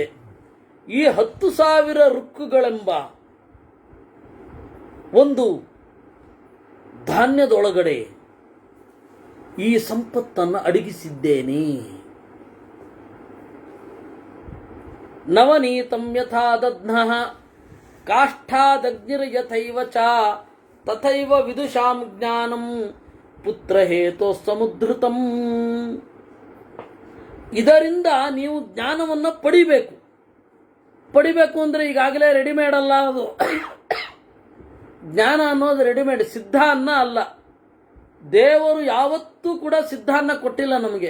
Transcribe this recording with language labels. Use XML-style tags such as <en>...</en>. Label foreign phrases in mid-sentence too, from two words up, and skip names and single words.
<kn>ಈ 10,000 ಋಕ್ಕುಗಳೆಂಬ ಒಂದು ಧಾನ್ಯದೊಳಗಡೆ ಈ ಸಂಪತ್ತನ್ನು ಅಡಗಿಸಿದ್ದೇನೆ.</kn> <sa>ನವನೀತಂ ಯಥಾ ದಧ್ನಃ ಕಾಷ್ಠಾದಗ್ನಿರ್ಯಥೈವ ಚ ತಥೈವ ವಿದುಷಾಂ ಜ್ಞಾನಂ ಪುತ್ರಹೇತೋ ಸಮುದ್ರತಂ.</sa> <kn>ಇದರಿಂದ ನೀವು ಜ್ಞಾನವನ್ನು ಪಡಿಬೇಕು ಅಂದ್ರೆ ಈಗಾಗಲೇ ರೆಡಿಮೇಡ್ ಅಲ್ಲ ಅದು. ಜ್ಞಾನ ಅನ್ನೋದು ರೆಡಿಮೇಡ್, ಸಿದ್ಧ ಅನ್ನ ಅಲ್ಲ. ದೇವರು ಯಾವತ್ತೂ ಕೂಡ ಸಿದ್ಧ ಅನ್ನ ಕೊಟ್ಟಿಲ್ಲ ನಮಗೆ.</kn>